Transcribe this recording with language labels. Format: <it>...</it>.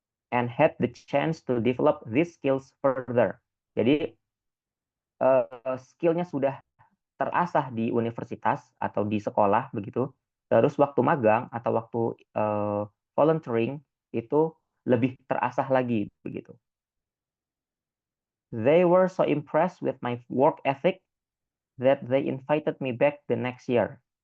<en>And had the chance to develop these skills further.</en> <id>Jadi skillnya sudah terasah di universitas atau di sekolah begitu. Terus waktu magang atau waktu volunteering itu lebih terasah lagi begitu.</id> <en>They were so impressed with my work ethic that they invited me back the next year.</en>